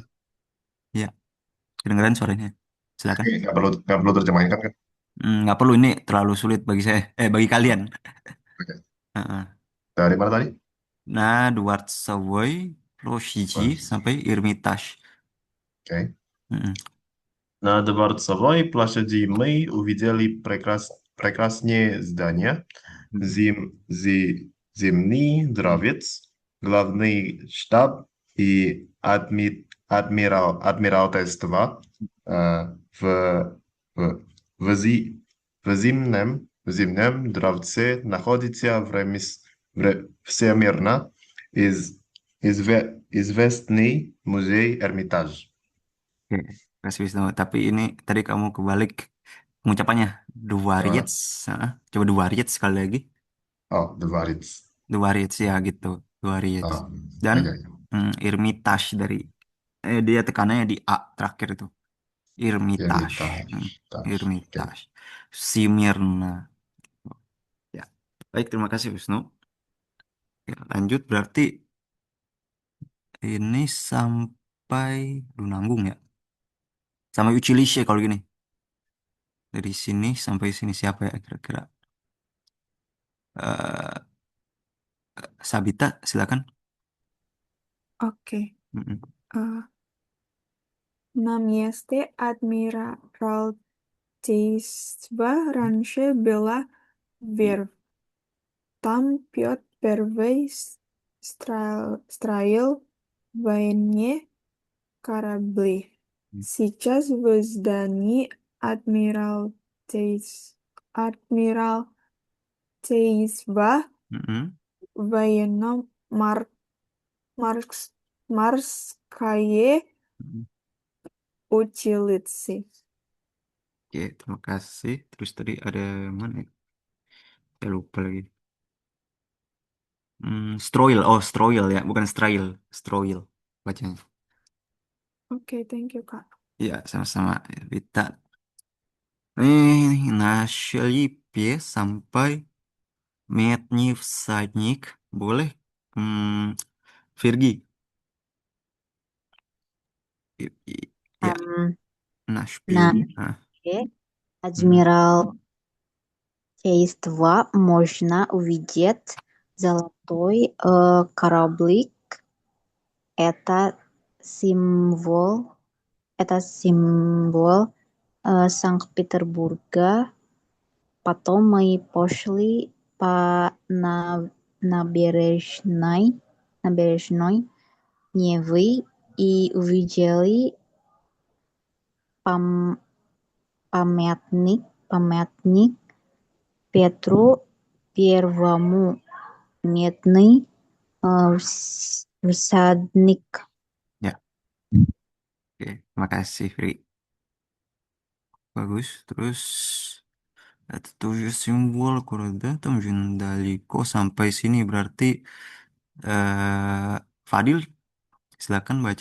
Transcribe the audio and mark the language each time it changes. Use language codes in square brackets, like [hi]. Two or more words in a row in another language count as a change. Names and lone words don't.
[id] Ya, kedengeran suaranya. Silakan. nggak perlu terjemahkan kan? Nggak perlu, ini terlalu sulit bagi saya. Bagi kalian. Oke. Heeh. Dari mana tadi? Nah, Dwart Savoy Prosheji sampai Hermitage. Oke. Mm-mm. [ru] На Дворцовой площади мы увидели прекрасные здания, Зимний дворец, главный штаб и адмиралтейство. В, в, в зимнем дворце находится всемирно известный музей Эрмитаж. [id] Oke, kasih Wisnu. Tapi ini tadi kamu kebalik pengucapannya. Dwarits. Coba Dwarits sekali lagi. Oh, dворец. Dwarits ya gitu. Dwarits. Oh, Dan oke. Hermitage dari dia tekanannya di A terakhir itu. Hermitage. Hmm, [ru] Эрмитаж. [id] Oke. Hermitage. Simirna. Ya. Baik, terima kasih Wisnu. Ya, lanjut berarti ini sampai nanggung ya. Sampai Uchilishe kalau gini. Dari sini sampai sini siapa ya kira-kira? Eh, Sabita, silakan. Oke. Mm-mm. [ru] На месте Адмиралтейства раньше была верфь. Там Петр Первый строил военные корабли. Сейчас в здании Адмиралтейства Mm-mm. военно-морское Mm-mm. училище. [id] Oke, terima kasih. Terus tadi ada mana ya? Saya lupa lagi. Stroil. Oh, Stroil ya, bukan Strail. Stroil bacanya. Oke, [en] thank you, [id] Kak. Ya, sama-sama. Vita. Нашли sampai Медневсадник. Boleh? Virgi. Ya, Ам, Nashville. [ru] на [id] Nah, hmm. [ru] Адмирал Кейс-2 можно увидеть золотой кораблик. Это символ, это символ Санкт-Петербурга. Потом мы пошли по набережной Невы и увидели пам- памятник Петру Первому, медный всадник. [id] Ya, oke. Makasih, Fri. Bagus. Terus ada 7 simbol Kuroda Tamjundaliko sampai sini berarti Fadil silakan baca.